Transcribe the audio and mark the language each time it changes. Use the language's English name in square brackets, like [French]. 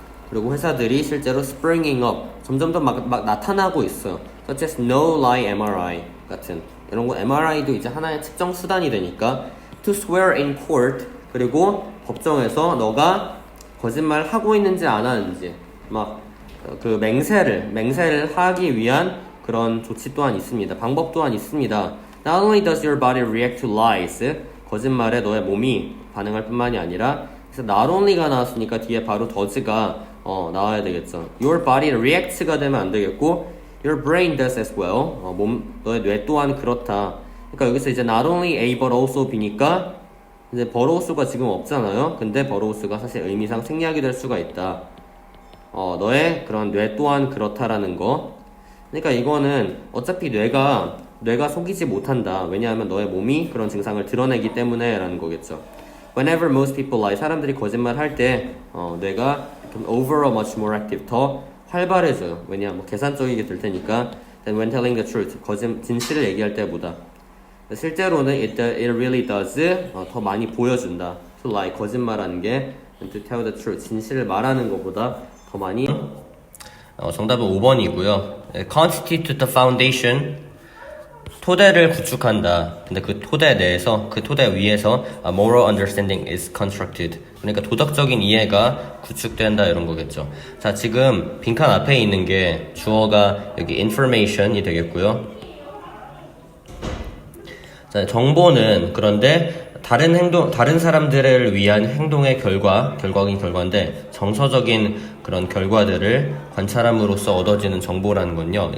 [Korean] 그리고 회사들이 실제로 springing up 점점 더 막 나타나고 있어요. [English] such as no lie MRI 같은 이런 거. [Korean] MRI도 이제 하나의 측정 수단이 되니까 to swear in court, 그리고 법정에서 너가 거짓말 하고 있는지 안 하는지 막 그 맹세를 하기 위한 그런 조치 또한 있습니다. 방법 또한 있습니다. Not only does your body react to lies, 거짓말에 너의 몸이 반응할 뿐만이 아니라, 그래서 not only가 나왔으니까 뒤에 바로 does가 나와야 되겠죠. [English] Your body reacts 가 되면 안 되겠고 your brain does as well. [Korean] 너의 뇌 또한 그렇다. 그러니까 여기서 이제 not only A but also B니까 이제 but also가 지금 없잖아요. 근데 but also가 사실 의미상 생략이 될 수가 있다. 너의 그런 뇌 또한 그렇다라는 거. 그러니까 이거는 어차피 뇌가 속이지 못한다. 왜냐하면 너의 몸이 그런 증상을 드러내기 때문에 라는 거겠죠. [English] Whenever most people lie, 사람들이 거짓말 할 때 뇌가 overall much more active, 더 활발해져요. [Korean] 왜냐하면 계산적이게 될 테니까. [English] Then when telling the truth, 진실을 얘기할 때보다. [Korean] 실제로는 it really does 더 많이 보여준다. [English] To lie, 거짓말하는 게 to tell the truth, 진실을 말하는 것보다 더 많이. [Korean] 정답은 5번이고요. [English] Constitute the foundation, 토대를 구축한다. [Korean] 근데 그 토대 내에서, 그 토대 위에서 moral understanding is constructed. 그러니까 도덕적인 이해가 구축된다 이런 거겠죠. 자, 지금 빈칸 앞에 있는 게 주어가 여기 information이 되겠고요. 자, 정보는 그런데 다른 사람들을 위한 행동의 결과긴 결과인데 정서적인 그런 결과들을 관찰함으로써 얻어지는 정보라는 건요.